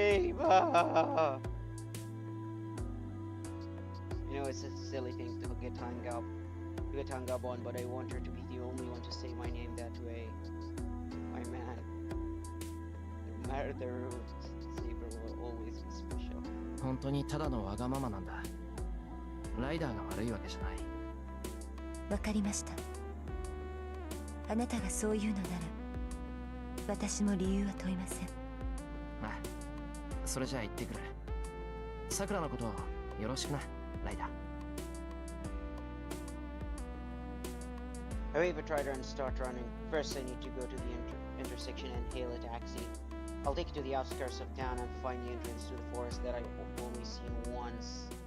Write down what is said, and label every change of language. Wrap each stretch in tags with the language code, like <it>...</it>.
<en>Beba! You know, it's a silly thing to get hung up on, but I want her to be the only one to say my name that way. My man. No matter the rules, Saber will always be special.</en> <ja>本当にただのわがままなんだ。ライダーが悪いわけじゃない。わかりました。あなたがそう言うのなら私も理由は問いません。あ、それじゃあ行ってくる。さくらのことよろしくな、ライダー。</ja> <en>I wave at Ryder and start running. First, I need to go to the intersection and hail a taxi. I'll take you to the outskirts of town and find the entrance to the forest that I've only seen once.</en>